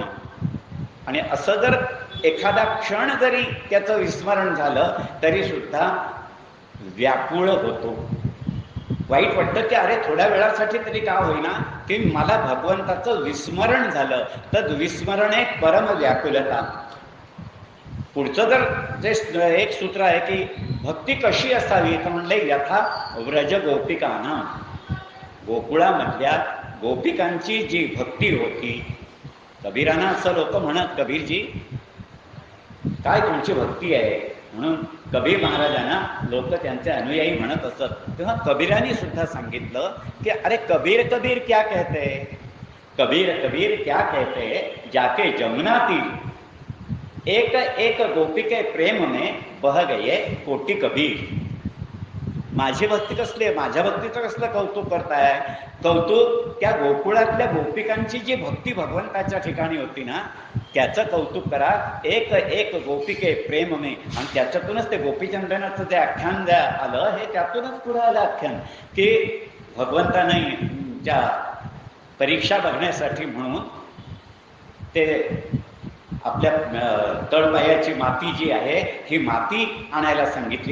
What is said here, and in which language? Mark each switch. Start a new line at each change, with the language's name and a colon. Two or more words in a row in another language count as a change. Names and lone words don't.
Marathi: आणि असं जर एखादा क्षण जरी त्याचं विस्मरण झालं तरी सुद्धा व्याकुळ होतो. वाईट वाटतं की अरे थोड्या वेळासाठी तरी का होईना की मला भगवंताचं विस्मरण झालं.
Sanskrit: तद्विस्मरणे परम व्याकुलता.
Marathi: पुढचं जर जे एक सूत्र आहे की भक्ती कशी असावी तर म्हणले
Sanskrit: यथा व्रज
Marathi: गोपिकांना. गोकुळामधल्या गोपिकांची जी भक्ती होती, कबीरांना असं लोक म्हणत, कबीरजी काय तुमची भक्ती आहे म्हणून कबीर महाराजांना लोक त्यांचे अनुयायी म्हणत असत. तेव्हा कबीरांनी सुद्धा सांगितलं की अरे
Hindi: कबीर कबीर क्या कहते, कबीर कबीर क्या कहते, जाके जमुना तीर एक एक गोपी के प्रेम में बह गए कोटी कबीर.
Marathi: माझी भक्ती कसली आहे, माझ्या भक्तीचं कसलं कौतुक करताय. कौतुक त्या गोकुळातल्या गोपिकांची जी भक्ती भगवंताच्या ठिकाणी होती ना, त्याचं कौतुक करा.
Hindi: एक एक गोपिके प्रेम में.
Marathi: आणि त्याच्यातूनच ते गोपीचंदनाचं जे आख्यान जे आलं, हे त्यातूनच पुढं आलं आख्यान की भगवंताने ज्या परीक्षा बघण्यासाठी म्हणून ते आपल्या तळपायाची माती जी आहे ही माती आणायला सांगितली.